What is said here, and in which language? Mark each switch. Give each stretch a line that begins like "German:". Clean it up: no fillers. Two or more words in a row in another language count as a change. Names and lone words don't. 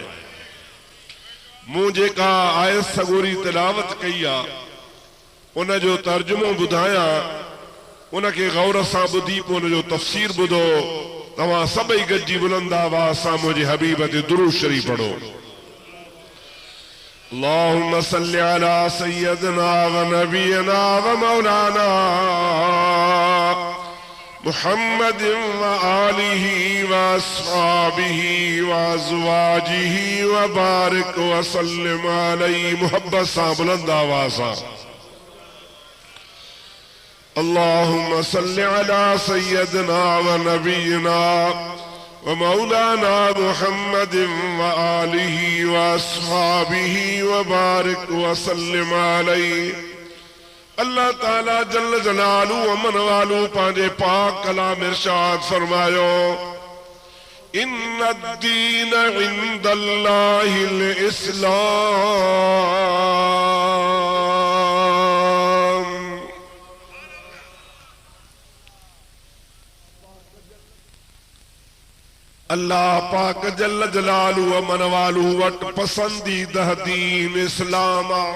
Sindhi: मूं जेका आयत सगोरी तिलावत कई आहे, उन जो तर्जुमो ॿुधायां, उनखे गौर सां ॿुधी पोइ उन जो तफ़सीर ॿुधो। तव्हां सभई गॾिजी बुलंद आवाज़ सां मुंहिंजे हबीब ते दुरूद शरीफ़ पढ़ो।
Arabic: اللهم صل على سيدنا ونبينا ومولانا محمد وآله وأصحابه وأزواجه وبارك وسلم عليه.
Sindhi: मोहब्बत सां बुलंद आवाज़ सां
Arabic: اللهم صل على سيدنا ونبينا ومولانا محمد وآله وأصحابه وبارك وسلم عليه.
Sindhi: अल्लाह ताला
Arabic: جل جلاله
Sindhi: अमन वालू पंहिंजे पाक कलाम इरशाद फरमायो,
Arabic: إن الدين عند الله الإسلام.
Sindhi: अल्लाह पाक
Arabic: جل جلاله
Sindhi: अमन वालू वट पसंदीदा दीन इस्लाम।